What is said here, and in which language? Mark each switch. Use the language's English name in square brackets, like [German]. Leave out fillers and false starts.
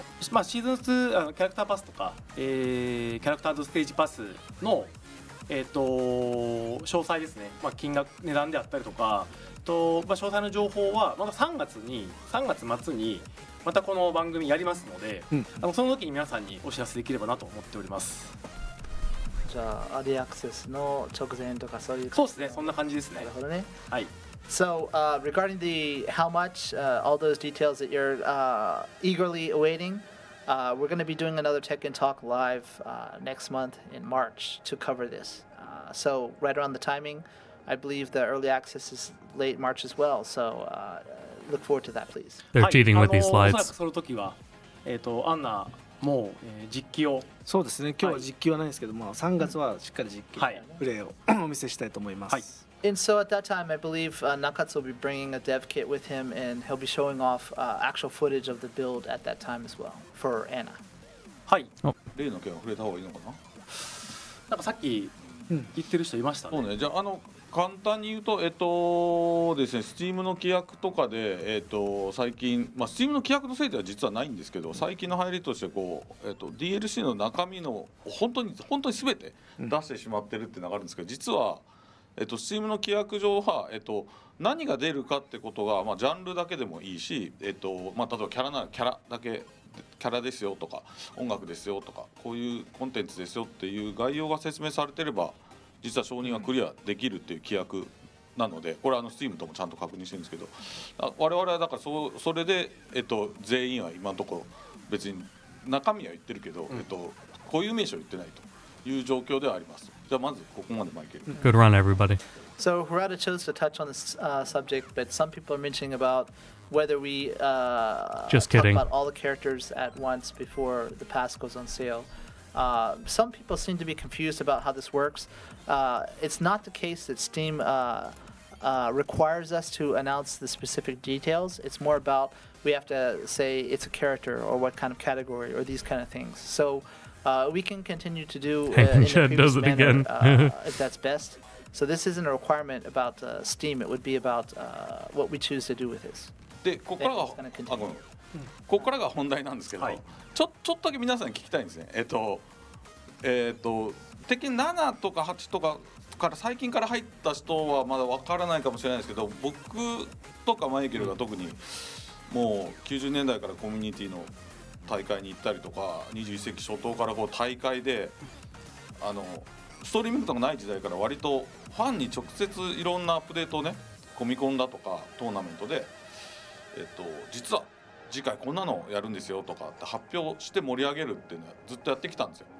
[Japanese] まあ、シーズン2キャラクターパスとか、キャラクターズステージパスの、詳細ですね、まあ、金額値段であったりとかまあ、詳細の情報はまた3月末にまたこの番組やりますので、その時に皆さんにお知らせできればなと思っております。じゃあアーリーアクセスの直前とかそういう。そうですね、そんな感じですね。なるほどね。はい。 [English] So regarding the how much, all those details that you're eagerly awaiting, we're going to be doing another Tekken Talk live next month in March to cover this. So right around the timing, I believe the early access is late March as well. So look forward to that, please. They're cheating with these [Japanese] おそら [English] slides. [Japanese] くその時はアンナもう、実機をそうですね。今日は実機はないんですけど、まあ3月はしっかり実機はいプレイをお見せしたいと思います。はい [English] And so at that time, I believe Nakatsu will be bringing a dev kit with him, and he'll be showing off actual footage of the build at that time as well for Anna. [Japanese] はい。例の件は触れた方がいいのかな。なんかさっき言ってる人いましたね。そうね。じゃあ簡単に言うとですね、Steam の規約とかで最近まあ Steam の規約のせいでは実はないんですけど、最近の入りとしてこうDLC の中身の本当に全て出してしまってるっていうのがあるんですけど、実はSteam の規約上は何が出るかってことがまあジャンルだけでもいいしまあ例えばキャラならキャラだけキャラですよとか音楽ですよとかこういうコンテンツですよっていう概要が説明されてれば実は承認はクリアできるっていう規約なので、これはSteam ともちゃんと確認してるんですけど、我々はだからそれで全員は今のところ別に中身は言ってるけど固有名称言ってないという状況ではあります。じゃあまずここまでマイケル。 [English] Good run, everybody. So Harada chose to touch on this subject, but some people are mentioning about whether we Just talk kidding. about all the characters at once before the pass goes on sale. Some people seem to be confused about how this works. It's not the case that Steam requires us to announce the specific details. It's more about we have to say it's a character or what kind of category or these kind of things. So we can continue to do in the Chad previous does it manner, again. if that's best. So this isn't a requirement about Steam. It would be about what we choose to do with this. [Japanese] でここからが [English] It's gonna continue. [Japanese] ここからが本題なんですけど、ちょっとだけ皆さんに聞きたいんですね。鉄拳7とか8とかから最近から入った人はまだわからないかもしれないですけど、僕とかマイケルが特にもう90年代からコミュニティの大会に行ったりとか21世紀初頭からこう大会でストリーミングとかない時代から割とファンに直接いろんなアップデートをねコミコンだとかトーナメントで、実は次回こんなのやるんですよとかって発表して盛り上げるっていうのはずっとやってきたんですよ。